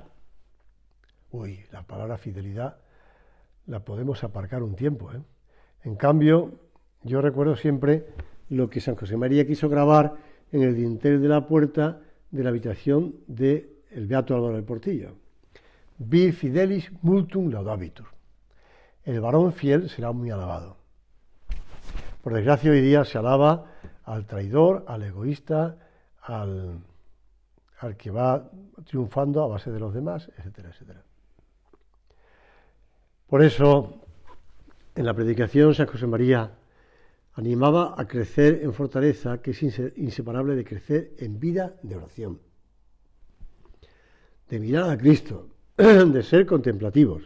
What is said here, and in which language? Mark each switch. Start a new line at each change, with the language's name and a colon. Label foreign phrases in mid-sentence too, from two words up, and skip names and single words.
Spanish: Uy, la palabra fidelidad la podemos aparcar un tiempo, En cambio, yo recuerdo siempre lo que San José María quiso grabar en el dintel de la puerta de la habitación del Beato Álvaro del Portillo.
Latin: Vir fidelis multum laudabitur.
Spanish: El varón fiel será muy alabado. Por desgracia hoy día se alaba al traidor, al egoísta, al que va triunfando a base de los demás, etcétera, etcétera. Por eso, en la predicación, San José María animaba a crecer en fortaleza, que es inseparable de crecer en vida de oración, de mirar a Cristo, de ser contemplativos.